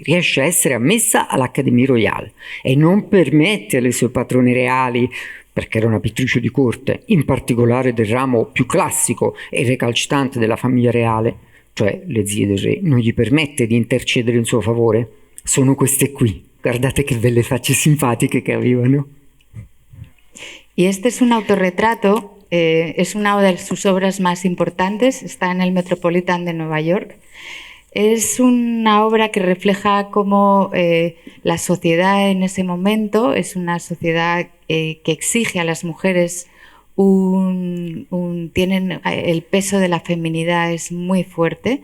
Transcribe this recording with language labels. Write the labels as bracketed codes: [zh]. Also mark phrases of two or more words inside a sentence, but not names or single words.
[it] Riesce a essere ammessa all'Académie Royale e non permette alle sue patrone reali, perché era una pittrice di corte, in particolare del ramo più classico e recalcitrante della famiglia reale, cioè le zie del re, non gli permette di intercedere in suo favore. Sono queste qui, guardate che belle facce simpatiche che avevano. [es] Y este es un autorretrato, es una de sus obras más importantes, está en el Metropolitan de Nueva York. Es una obra que refleja cómo la sociedad en ese momento es una sociedad que exige a las mujeres tienen el peso de la feminidad es muy fuerte.